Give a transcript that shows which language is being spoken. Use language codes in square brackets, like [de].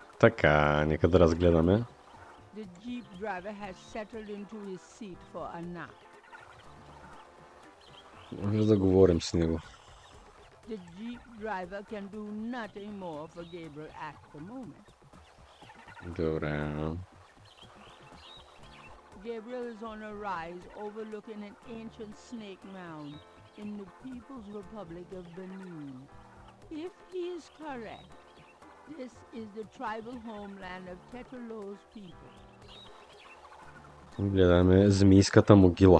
[bg] Така, нека да разгледаме. [en] The jeep driver has settled into his seat for a nap. [bg] Може да говорим с него. [en] The jeep driver can do nothing more for Gabriel at the moment. [bg] Добре. [en] Gabriel is on a rise overlooking an ancient snake mound in the People's Republic of Benin. If he is correct, this is the tribal homeland of Tetelo's people. [bg] Гледаме змийската могила.